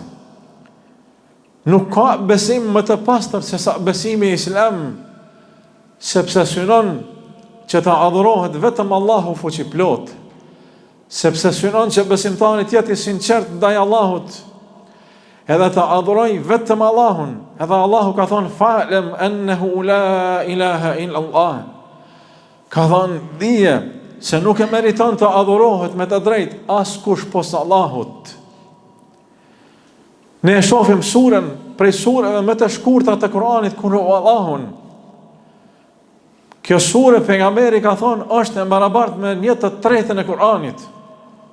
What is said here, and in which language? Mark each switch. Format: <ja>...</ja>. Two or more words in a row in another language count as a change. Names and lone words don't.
<sq>Nuk ka besim më të pastër se sa besimi i Islam, sepse synon që ta adhurohet vetëm Allahu fuqiplot, sepse synon që besimtari të jetë i sinqert ndaj Allahut, edhe ta adhuroj vetëm Allahun, edhe Allahu ka thonë</sq> <ar>فاعلم أنه لا إله إلا الله.</ar> <sq>Ka thonë dije se nuk e meriton të adhurohet me të drejt askush posa Allahut. Ne e shohim surën prej surëve më të shkurtra të Kuranit kur Allahun. Kjo surë pejgamberi ka thonë është e barabartë me 1/3 e Kuranit.</sq>